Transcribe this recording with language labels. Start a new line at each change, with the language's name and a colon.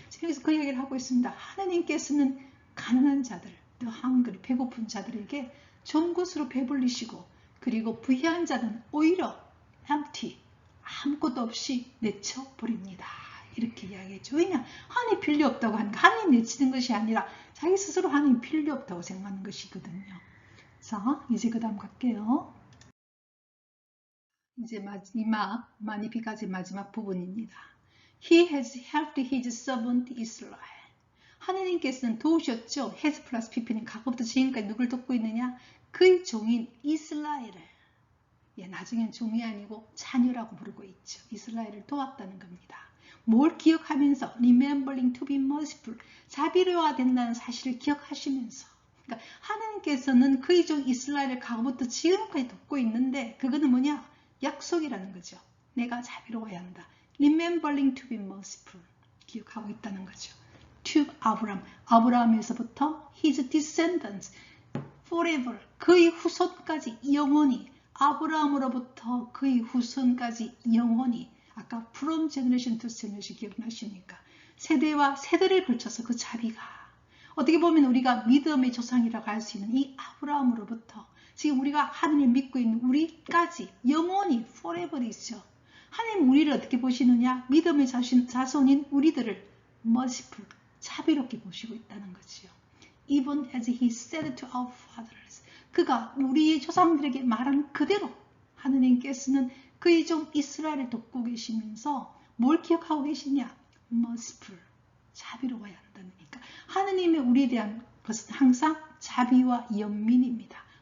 Korean: 여기서 그 이야기를 하고 있습니다. 하나님께서는 가난한 자들,
English: the hungry,
Korean: 배고픈 자들에게 좋은 것으로 배불리시고, 그리고 부유한 자는 오히려 empty, 아무것도 없이 내쳐버립니다. 이렇게 이야기했죠. 왜냐? 하나님 필요 없다고 하니까 하나님 내치는 것이 아니라 자기 스스로 하나님 필요 없다고 생각하는 것이거든요. 자, 이제 그 다음 갈게요. 이제 마지막 마니피까지 마지막 부분입니다.
English: He has helped his servant Israel.
Korean: 하느님께서는 도우셨죠. has 플러스 pp는 과거부터 지금까지 누굴 돕고 있느냐? 그의 종인 이스라엘을. 나중엔 종이 아니고 자녀라고 부르고 있죠. 이스라엘을 도왔다는 겁니다.
English: 뭘 기억하면서 remembering to be merciful.
Korean: 자비로워야 된다는 사실을 기억하시면서. 그러니까 하느님께서는 그의 종 이스라엘을 과거부터 지금까지 돕고 있는데 그거는 뭐냐? 약속이라는 거죠. 내가 자비로워야 한다.
English: Remembering to be merciful.
Korean: 기억하고 있다는 거죠. To 아브라함.
English: 아브라함에서부터 his descendants forever.
Korean: 그의 후손까지 영원히. 아브라함으로부터 그의 후손까지 영원히. 아까
English: from generation to generation
Korean: 기억나십니까? 세대와 세대를 걸쳐서 그 자비가. 어떻게 보면 우리가 믿음의 조상이라고 할 수 있는 이 아브라함으로부터 지금 우리가 하나님을 믿고 있는 우리까지 영원히 forever이죠. 하나님 우리를 어떻게 보시느냐? 믿음의 자손인 우리들을 merciful, 자비롭게 보시고 있다는 거지요.
English: Even as he said to our fathers.
Korean: 그가 우리의 조상들에게 말한 그대로 하느님께서는 그의 종 이스라엘을 돕고 계시면서 뭘 기억하고 계시냐? merciful, 자비로워야 한다는 거니까 하느님의 우리에 대한 것은 항상 자비와 연민입니다.